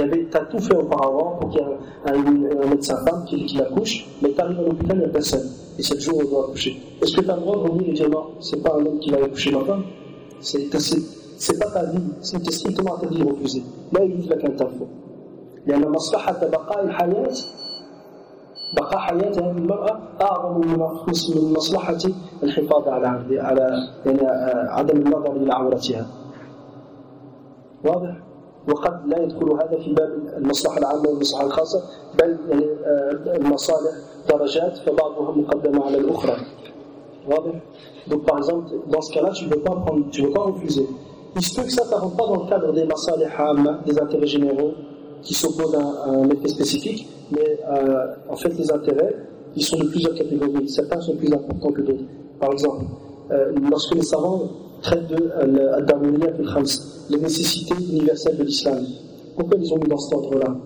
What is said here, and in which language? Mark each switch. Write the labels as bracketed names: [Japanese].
[French] t'as tout fait auparavant pour qu'il y ait un médecin femme qui l'accouche, mais t'arrives à l'hôpital, il n'y a personne. Et c'est le jour où on va accoucher. Est-ce que t'as le droit de venir et dire non, c'est pas un homme qui va accoucher ma femme? C'est pas ta vie, c'est strictement ta vie refusée. Là, il vise la quinte info. Il y a la maslaha de baqa al hayat. [Arabic] بقى حياتها المرأة أعظم من مصلحة الحفاظ على يعني عدم النظر إلى عورتها. واضح؟ وقد لا يدخل هذا في باب المصلحة العامة والمصلحة الخاصة، بل المصالح درجات فبعضها مقدمة على الأخرى. [French] واضح؟ Donc par exemple dans ce cas-là tu ne peux pas prendre, tu ne peux pas refuser. Il se peut que ça ne rentre pas dans le cadre des مصالح عامة، des intérêts généraux qui s'opposent à un effet spécifique. Mais en fait, les intérêts, ils sont de plusieurs catégories. Certains sont plus importants que d'autres. Par exemple, lorsque les savants traitent de l'adamouliyat al-khams, les nécessités universelles de l'islam, pourquoi ils ont mis dans cet ordre-là?